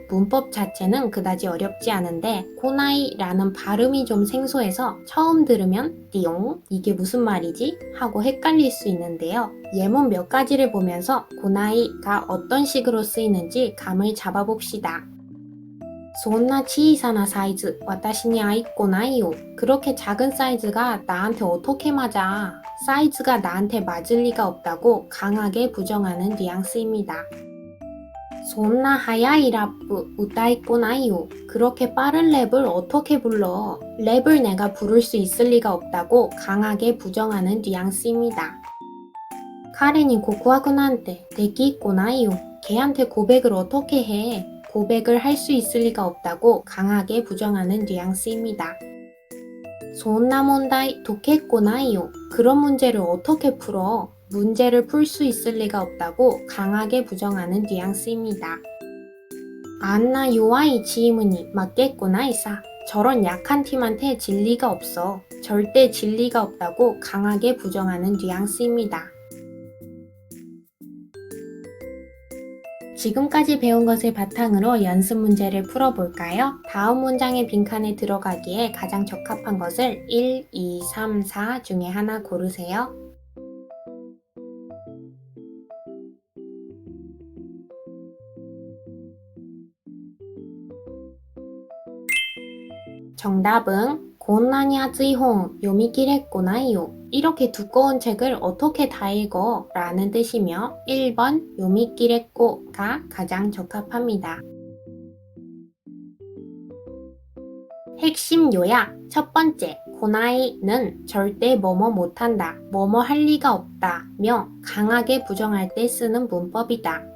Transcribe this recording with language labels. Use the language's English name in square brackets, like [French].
[Korean] 문법 자체는 그다지 어렵지 않은데 고나이라는 발음이 좀 생소해서 처음 들으면 띠용 이게 무슨 말이지? 하고 헷갈릴 수 있는데요. 예문 몇 가지를 보면서 고나이가 어떤 식으로 쓰이는지 감을 잡아봅시다. [Japanese] そんな小さなサイズ私に合いっこないよ. [Korean] 그렇게 작은 사이즈가 나한테 어떻게 맞아? 사이즈가 나한테 맞을 리가 없다고 강하게 부정하는 뉘앙스입니다. [Japanese] そんな速いラップ歌いっこないよ. [Korean] 그렇게 빠른 랩을 어떻게 불러? 랩을 내가 부를 수 있을 리가 없다고 강하게 부정하는 뉘앙스입니다. [Japanese] 彼に告白なんてできっこないよ. [Korean] 걔한테 고백을 어떻게 해? 고백을 할 수 있을 리가 없다고 강하게 부정하는 뉘앙스입니다. [Japanese] そんな問題解けっこないよ. [Korean] 그런 문제를 어떻게 풀어? 문제를 풀 수 있을 리가 없다고 강하게 부정하는 뉘앙스입니다. [Japanese] あんな弱いチームに負けっこないさ. [Korean] 저런 약한 팀한테 질 리가 없어. 절대 질 리가 없다고 강하게 부정하는 뉘앙스입니다. 지금까지 배운 것을 바탕으로 연습 문제를 풀어볼까요? 다음 문장의 빈칸에 들어가기에 가장 적합한 것을 1, 2, 3, 4 중에 하나 고르세요. 정답은 [Japanese] こんなに厚い本 読み切れっこないよ. [Korean] 이렇게 두꺼운 책을 어떻게 다 읽어? 라는 뜻이며 1번 요미끼레꼬가 가장 적합합니다. 핵심 요약 첫 번째, 고나이는 절대 뭐뭐 못한다, 뭐뭐 할 리가 없다며 강하게 부정할 때 쓰는 문법이다.